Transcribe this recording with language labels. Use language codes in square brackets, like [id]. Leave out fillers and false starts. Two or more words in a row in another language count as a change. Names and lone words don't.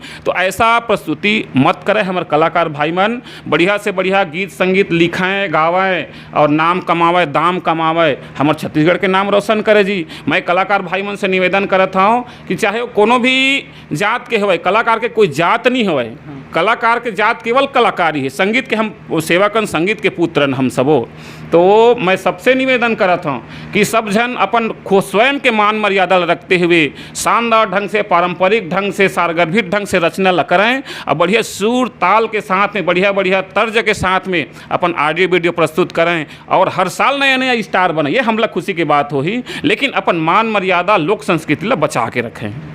[hne] तो ऐसा प्रस्तुति मत करें हमारे कलाकार भाई मन, बढ़िया से बढ़िया गीत संगीत लिखाएं, गावें और नाम कमावें, दाम कमावें, हमारे छत्तीसगढ़ के नाम रोशन करे जी। मैं कलाकार भाई मन से निवेदन करत हूँ कि चाहे वो कोनो भी जात के होवे, कलाकार के कोई जात नहीं होवे, कलाकार के जात केवल कलाकारी है, संगीत के हम सेवकन, संगीत के पुत्रन हम सबो। तो मैं सबसे निवेदन करत हूँ कि सब जन अपन खुद स्वयं के मान मर्यादा रखते हुए शानदार ढंग से, पारंपरिक ढंग से, सारगर्भित ढंग से रचना ल करें और बढ़िया सुर ताल के साथ में, बढ़िया बढ़िया तर्ज के साथ में अपन [en] audio video [hne] प्रस्तुत करें और हर साल नया नया स्टार बने। ये हमला खुशी की बात हो ही, लेकिन अपन मान मर्यादा लोक संस्कृति ला बचा के रखें।